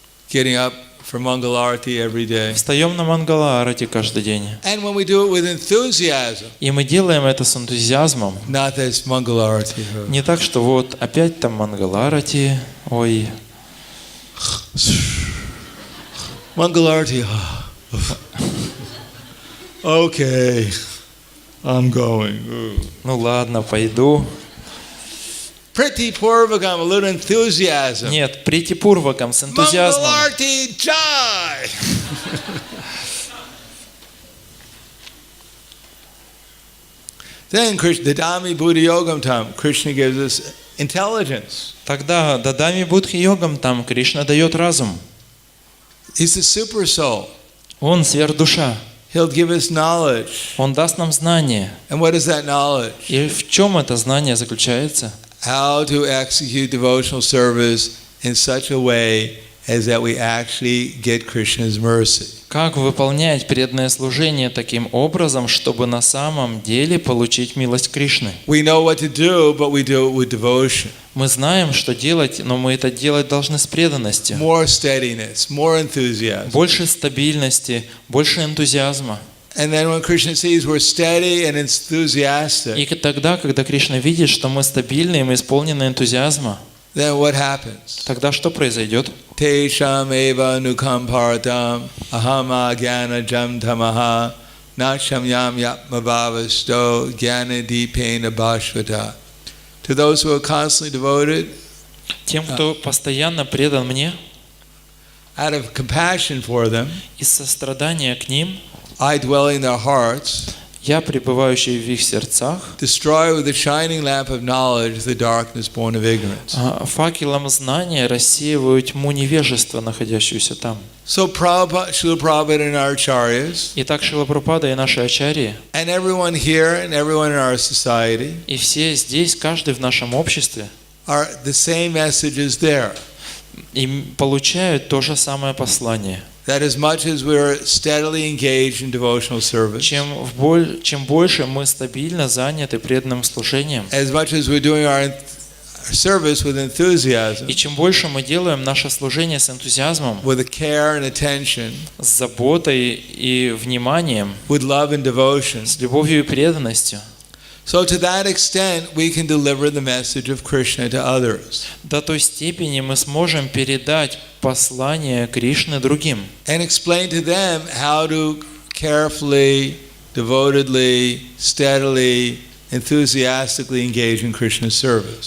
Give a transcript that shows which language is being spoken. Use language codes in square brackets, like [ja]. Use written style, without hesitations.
[en] getting up for Mangalarti every day. [ru] Встаем на Мангала-арати каждый день. [en] And when we do it with enthusiasm, [ru] И мы делаем это с энтузиазмом. [en] not that it's Mangalarti. [ru] Не так, что вот опять там Мангала-арати, ой. [en] Mangalarti. Okay, I'm going. [ru] Ну ладно, пойду. [en] Pretty Purvakam, a little enthusiasm. [ru] Нет, притипурвакам, с энтузиазмом. [en] Mangalarti Jai! Then Krishna, the [sa] Dami Buddha Yogam Tam, [en] Krishna gives us intelligence. [ru] Тогда [sa] Дадами Будхи Йогам там [ru] Кришна дает разум. [en] He's the super soul. [ru] Он сверхдуша. [en] He'll give us knowledge. [ru] Он даст нам знание. [en] And what is that knowledge? [ru] И в чем это знание заключается? [en] How to execute devotional service in such a way as that we actually get Krishna's mercy. [ru] Как выполнять преданное служение таким образом, чтобы на самом деле получить милость Кришны? [en] We know what to do, but we do it with devotion. [ru] Мы знаем, что делать, но мы это делать должны с преданностью. [en] More steadiness, more enthusiasm. [ru] Больше стабильности, больше энтузиазма. [en] And then when Krishna sees we're steady and enthusiastic, [ru] И тогда, когда Кришна видит, что мы стабильны и мы исполнены энтузиазма, [en] then what happens? [ru] тогда что произойдет? [sa] Tesham eva nukam paratam ahama jnana jam tamaha nacham yam yapmavavasto jnana deepena bhashvata. [en] To those who are constantly devoted, [ru] Тем, кто постоянно предан мне, [en] out of compassion for them, [ru] из сострадания к ним, [en] I dwelling in their hearts, [ru] я, пребывающий в их сердцах, [en] destroy with the shining lamp of knowledge the darkness born of ignorance. [ru] факелом знания рассеиваю тьму невежества, находящуюся там. [en] So Prabhupada, Srila Prabhupada and our acharyas, [ru] Итак, Шрила Прабхупада и наши ачарьи, [en] and everyone here and everyone in our society, [ru] и все здесь, каждый в нашем обществе, [en] are the same messages there. [ru] и получают то же самое послание. [en] That as much as we're steadily engaged in devotional service, [ru] Чем больше мы стабильно заняты преданным служением, [en] as much as we're doing our service with enthusiasm, [ru] и чем больше мы делаем наше служение с энтузиазмом, [en] with a care and attention, [ru] с заботой и вниманием, [en] with love and devotion, [ru] с любовью и преданностью, [en] so to that extent we can deliver the message of Krishna to others. [ru] до той степени мы сможем передать послание Кришны другим [en] And explain to them how to carefully, devotedly, steadily, enthusiastically engage in Krishna's service.